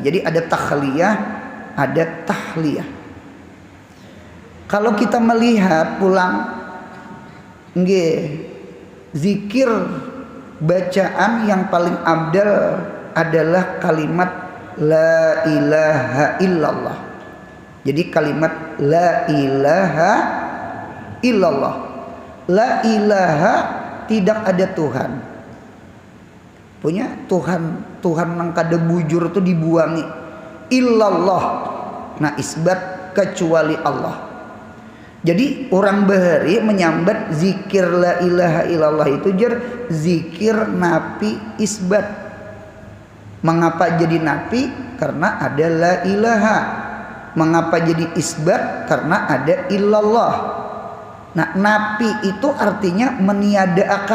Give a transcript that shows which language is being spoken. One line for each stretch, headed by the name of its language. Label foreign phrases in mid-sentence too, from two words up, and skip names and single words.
Indonesian: Jadi ada takhliyah, ada tahliyah. Kalau kita melihat pulang, zikir bacaan yang paling abdal adalah kalimat
Arabic: لا إله إلا الله.
Indonesian: Jadi kalimat
Arabic: لا إله إلا الله. لا إله,
Indonesian: tidak ada Tuhan.
Banjar: Punya Tuhan nang kada bujur itu dibuangi.
Indonesian: Illallah. Nah, isbat kecuali Allah.
Banjar: Jadi orang bahari menyambat zikir
Arabic: لا إله إلا الله
Banjar: itu zikir napi isbat.
Indonesian: Mengapa jadi napi? Karena ada
Arabic: لا إله.
Indonesian: Mengapa jadi isbat? Karena ada illallah. Nah, napi itu artinya meniadakan.